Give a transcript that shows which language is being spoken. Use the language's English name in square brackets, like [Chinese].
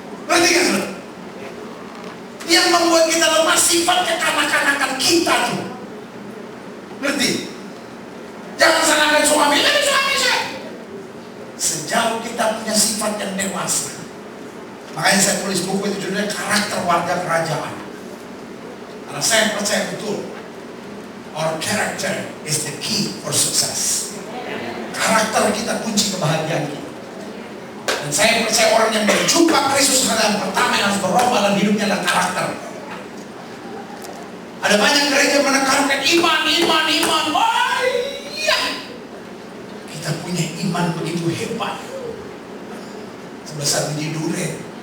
[Indonesian] Ngerti gak? Yang membuat kita lemah sifat kekanak-kanakan kita tuh. Ngerti? Jangan salahkan suami, tapi suami saya. Sejauh kita punya sifat yang dewasa. Makanya saya tulis buku itu judulnya Karakter Warga Kerajaan. [English] Karena saya percaya betul, our character is the key for success. [Indonesian] Karakter kita kunci kebahagiaan kita. Dan saya percaya orang yang berjumpa Kristus yang pertama yang harus berubah dalam hidupnya adalah karakter. Ada banyak gereja menekankan iman. Wah, iya. Kita punya iman begitu hebat, sebesar biji durian.